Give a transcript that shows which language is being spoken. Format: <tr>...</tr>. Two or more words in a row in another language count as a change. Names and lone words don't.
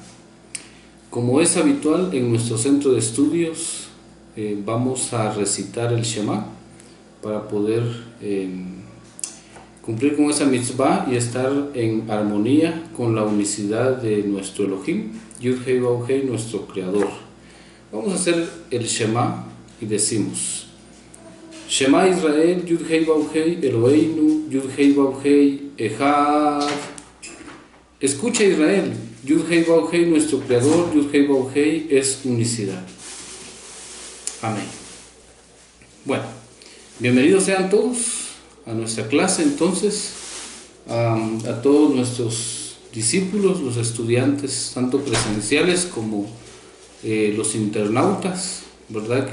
<es>Como es habitual en nuestro centro de estudios, vamos a recitar el Shema para poder cumplir con esa mitzvah y estar en armonía con la unicidad de nuestro Elohim, Yud-Hei Vav-Hei, nuestro Creador. Vamos a hacer el Shema y decimos:</es> <he>שמע ישראל, יוד-הי ואו-הי, אלוהינו, יוד-הי ואו-הי, אחד.</he> <es>Escucha Israel, Yud-Hei Vav-Hei, nuestro Creador, Yud-Hei Vav-Hei es unicidad. Amén. Bueno, bienvenidos sean todos a nuestra clase entonces, a todos nuestros discípulos, los estudiantes, tanto presenciales como los internautas, ¿verdad?</es>